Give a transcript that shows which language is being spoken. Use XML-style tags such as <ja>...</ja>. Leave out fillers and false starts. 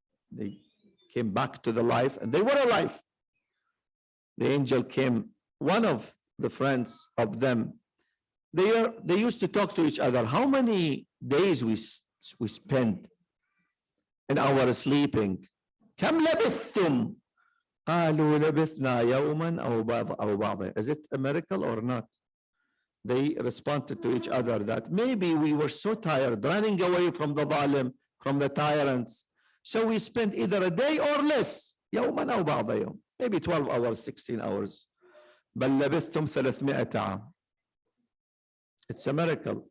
<en>They came back to the life, and they were alive. The angel came, one of the friends of them, they used to talk to each other. How many days we spend in our sleeping?</en> <ar>كم لبثتم؟ قالوا لبثنا يوما أو بعض.</ar> <en>Is it a miracle or not? They responded to each other that maybe we were so tired running away from the zalim, from the tyrants, so we spent either a day or less.</en> <ar>يوما أو بعض يوم.</ar> <en>Maybe 12 hours, 16 hours.</en> <ar>بل لبثتم 300 عام.</ar> <en>It's a miracle.</en>